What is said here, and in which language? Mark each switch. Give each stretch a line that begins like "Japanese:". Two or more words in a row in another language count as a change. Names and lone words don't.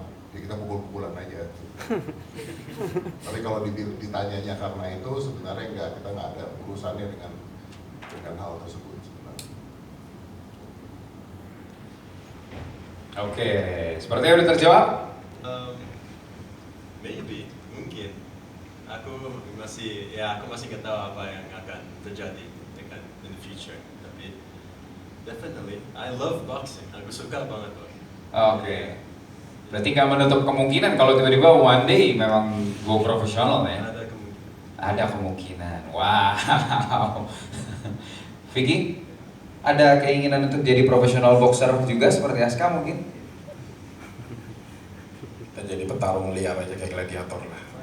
Indonesian: Ya kita pukul-pukulan aja. Tapi kalau ditanyanya karena itu sebenarnya kita nggak ada urusannya dengan hal tersebut sebenarnya. Oke, sepertinya udah terjawab. Maybe, mungkin. Aku masih nggak tahu apa yang akan terjadi dengan
English: in the future. Tapi definitely, I love boxing.
Indonesian: Aku suka banget boxing. Oke. Berarti nggak menutup kemungkinan kalau tiba-tiba
English: one day
Indonesian: memang
English: go profesional
Indonesian: ya? Ada kemungkinan. Ada kemungkinan. Wow. Vicky, ada keinginan untuk jadi profesional boxer juga seperti Aska mungkin? Kita jadi petarung liar aja kayak gladiator lah.